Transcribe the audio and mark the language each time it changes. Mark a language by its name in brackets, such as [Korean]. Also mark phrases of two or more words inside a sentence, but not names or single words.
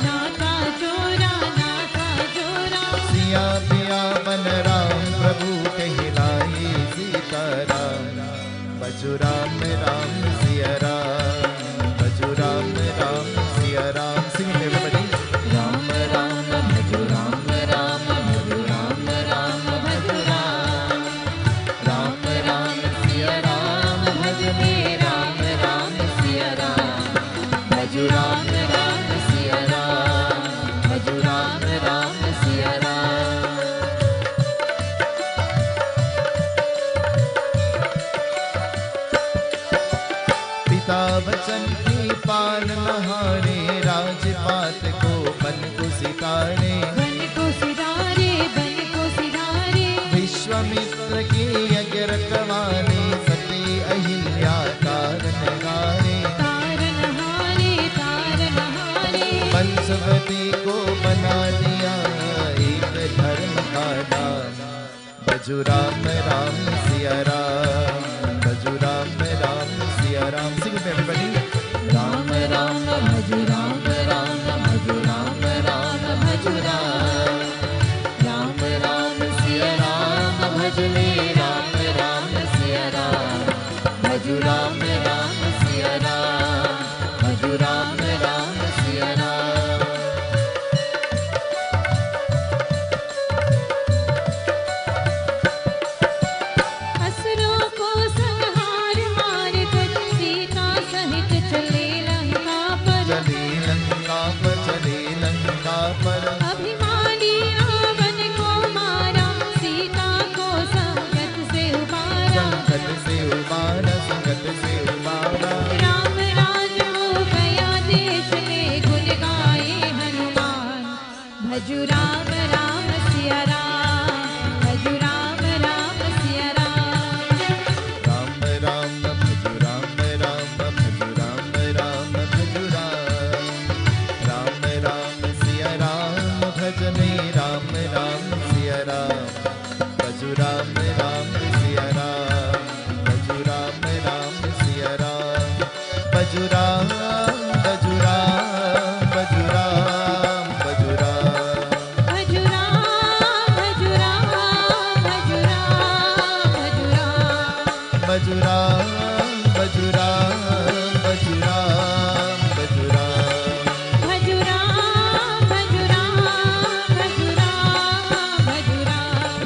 [Hindi] सिया पिया बन राम प्रभु कहलाए सीताराम बजु राम राम सिया राम बजु राम राम सिया राम. [English] Sing it everybody. [Hindi] राम राम भजु राम राम भजु राम राम भजु राम राम राम सिया राम भजने राम राम सिया राम भजु राम राम सिया राम भजु राम राम सिया राम. पिता वचन की पाल नहारे राजपात को बन को सितारे विश्वामित्र की यज्ञ रखवाने सती अहिल्या तारन हारे पंचवती को बना दिया एक धर्म का दान बजु राम राम सिया राम बजु राम राम सिया राम. [English] Sing it everybody. [Hindi] राम राम भजु राम राम भजु राम राम भजु राम राम राम सिया राम भजने राम राम सिया राम भजु राम राम सिया राम भजु राम राम सिया राम. असुरों को संहार मार कर सीता सहित चले लंका पर अभिमानी रावण को मारा सीता को संकट से उबारा राम राज हो गया देश में गुण गाए हनुमान भजु राम राम सिया राम भजु राम राम सिया राम. राम राम भजु राम राम भजु राम राम भजु राम राम राम सिया राम भजने राम राम सिया राम भजु राम राम सिया राम भजु राम राम सिया राम भजु राम भजु राम भजु राम भजु राम भजु राम भजु राम भजु राम भजु राम भजु राम भजु राम भजु राम भजु राम भजु राम भजु राम भजु राम भजु राम.